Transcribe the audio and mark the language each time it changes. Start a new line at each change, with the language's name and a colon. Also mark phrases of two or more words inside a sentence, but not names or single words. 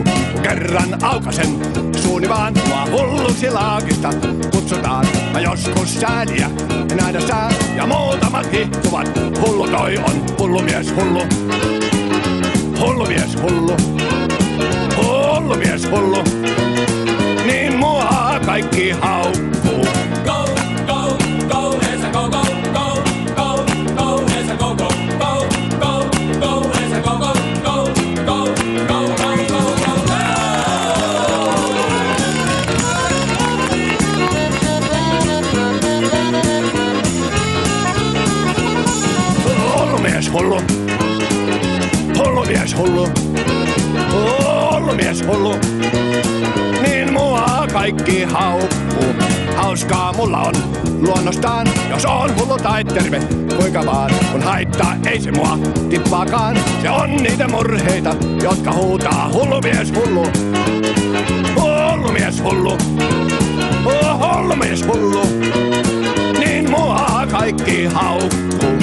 Finnish: Kun kerran aukasen suuni vaan mua hulluksi laakista kutsutaan. Ja joskus sääliä nähdä sää ja muutamat hihtuvat. Hullu toi on hullu mies hullu. Hullu mies hullu. Hullu mies hullu. Niin mua kaikki haukkuu.
English: Go, go, go, Esa, go, go, go, go, go, Esa, go, go, go, go, go, Esa, go, go, go, go, go, go, go, go,
Finnish: Hullu mies hullu. Hullu mies hullu. Hullu mies hullu. Niin mua kaikki haukkuu. Hauskaa mulla on luonnostaan, jos on hullu tai terve, kuinka vaan. Kun haittaa ei se mua tippaakaan. Se on niitä murheita, jotka huutaa hullu mies hullu. Hullu mies hullu. Hullu mies hullu. Niin mua kaikki haukkuu.